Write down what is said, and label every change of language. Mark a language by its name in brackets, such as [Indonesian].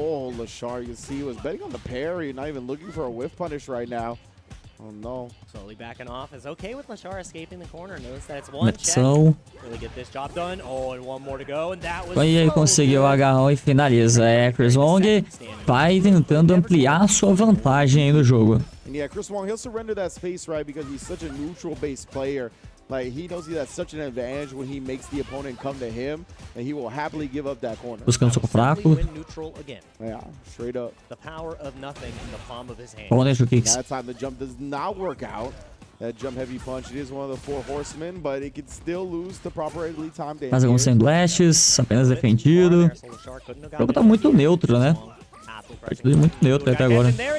[English] Oh, Lashar, you can see, was betting on the parry, not even looking for a whiff punish right now. Oh no. Slowly backing off is okay with Lashar escaping the corner. Notice that it's one check. Really get this job done. Oh, and one more to go, and that was. [Portuguese] Aí ele conseguiu o agarrão e finaliza. É, Chris Wong vai tentando ampliar a sua vantagem aí no jogo. [English] And yeah, Chris Wong, he'll surrender that space, right, because he's such a neutral-based player. Like, he knows he has such an advantage when he makes the opponent come to him, and he will happily give up that corner. [Portuguese] Buscando soco fraco. [English] Yeah, straight up. The power of nothing in the palm of his hand. [Portuguese] Bom, deixa o kicks. [English] That time the jump does not work out. That jump heavy punch, it is one of the 4 horsemen, but it could still lose the properly timed damage. [Portuguese] Mais alguns sem dashes, apenas defendido. O jogo tá muito neutro, né? Tudo muito neutro até agora.